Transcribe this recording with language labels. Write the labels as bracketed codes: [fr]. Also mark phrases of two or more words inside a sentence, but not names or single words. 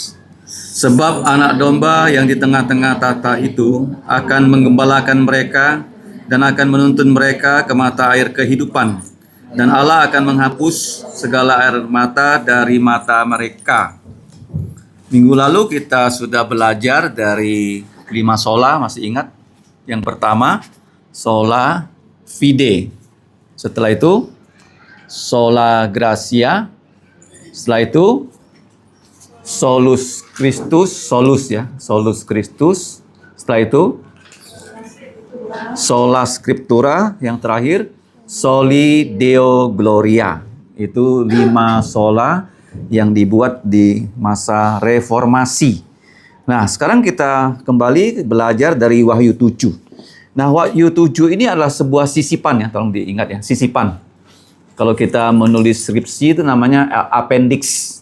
[id] Sebab Anak Domba yang di tengah-tengah tahta itu akan menggembalakan mereka dan akan menuntun mereka ke mata air kehidupan. Dan Allah akan menghapus segala air mata dari mata mereka. Minggu lalu kita sudah belajar dari 5 sola, masih ingat? Yang pertama, [la] sola fide. [id] Setelah itu, [la] sola gratia. [id] Setelah itu, [la] solus Christus, solus Christus. [id] Setelah itu, [la] sola scriptura. [id] Yang terakhir, [la] soli deo gloria. [id] Itu 5 sola yang dibuat di masa reformasi. Nah, sekarang kita kembali belajar dari Wahyu 7. Nah, Wahyu 7 ini adalah sebuah sisipan ya, tolong diingat ya, sisipan. Kalau kita menulis skripsi itu namanya appendix.